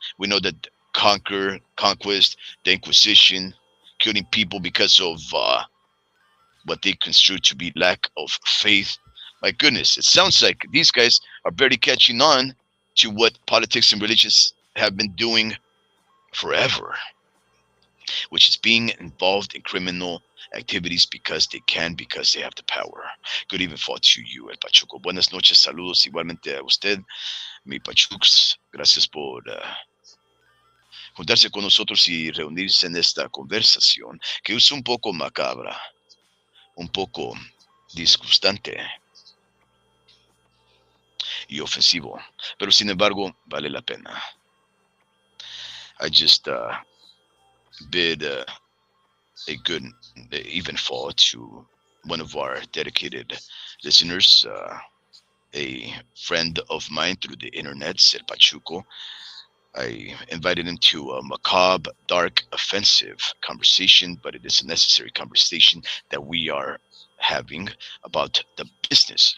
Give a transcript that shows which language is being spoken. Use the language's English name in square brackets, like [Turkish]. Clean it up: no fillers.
[English] We know that conquest, the Inquisition, killing people because of what they construe to be lack of faith. My goodness, it sounds like these guys are barely catching on to what politics and religions have been doing forever, which is being involved in criminal activities because they have the power. Good evening for to you, El Pachuco. [Spanish] Buenas noches, saludos igualmente a usted, mi Pachux. Gracias por juntarse con nosotros y reunirse en esta conversación que es un poco macabra, un poco disgustante y ofensivo, pero sin embargo vale la pena. [English] I just bid a good even fall to one of our dedicated listeners, a friend of mine through the internet, El Pachuco. I invited him to a macabre, dark, offensive conversation, but it is a necessary conversation that we are having about the business.